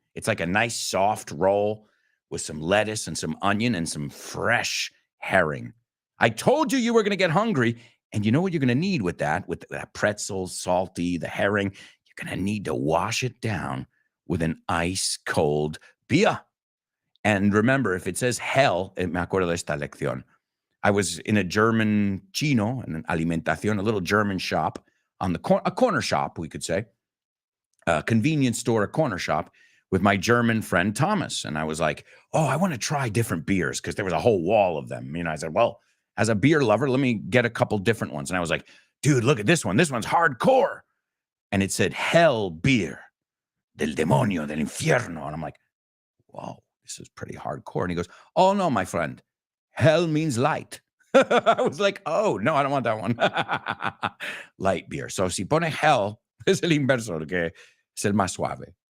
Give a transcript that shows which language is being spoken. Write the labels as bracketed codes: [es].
[en] It's like a nice soft roll with some lettuce and some onion and some fresh herring. I told you were going to get hungry. And you know what you're going to need with that pretzel, salty, the herring? You're going to need to wash it down with an ice cold beer. And remember, if it says hell, [es] me acuerdo de esta lección. [en] I was in a German chino, an alimentación, a little German shop on a corner shop, we could say, a convenience store, a corner shop with my German friend Thomas. And I was like, oh, I want to try different beers because there was a whole wall of them. I said, well, as a beer lover, let me get a couple different ones. And I was like, dude, look at this one. This one's hardcore. And it said hell beer, [es] del demonio, del infierno. [en] And I'm like, whoa, this is pretty hardcore. And he goes, oh, no, my friend. Hell means light. I was like, oh, no, I don't want that one. Light beer. [es] So si pone hell, es el inverso, que es el más suave.